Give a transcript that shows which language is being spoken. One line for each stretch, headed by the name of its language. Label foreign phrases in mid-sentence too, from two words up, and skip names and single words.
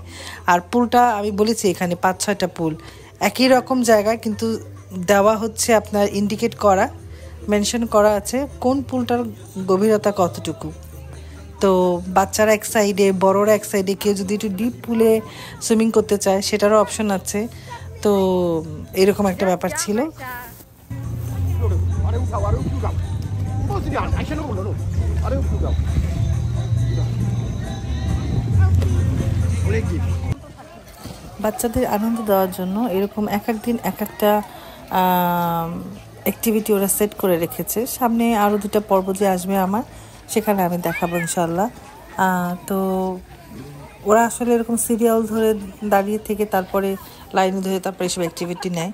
Bangla: আর পুলটা আমি বলেছি এখানে 5-6টা পুল একই রকম জায়গায়, কিন্তু দেওয়া হচ্ছে আপনার ইন্ডিকেট করা, মেনশন করা আছে কোন পুলটার গভীরতা কতটুকু। তো বাচ্চারা এক সাইডে, বড়রা এক সাইডে, কেউ যদি একটু
English: deep pool swimming
Bangla: করতে চায় সেটারও অপশন আছে। তো এরকম একটা ব্যাপার ছিল।
Korean: 집이 아시는 거 몰라. 아래 보자. 원래 집.
Bangla: বাচ্চাদের আনন্দ দেওয়ার জন্য এরকম এক এক দিন এক একটা অ্যাক্টিভিটি ওরা সেট করে রেখেছে। সামনে আরও 2টা পর্ব যে আসবে আমার, সেখানে আমি দেখাবো ইনশাল্লাহ। তো ওরা আসলে এরকম সিরিয়াল ধরে দাঁড়িয়ে থেকে তারপরে লাইনে ধরে তারপরে এসব অ্যাক্টিভিটি নেয়।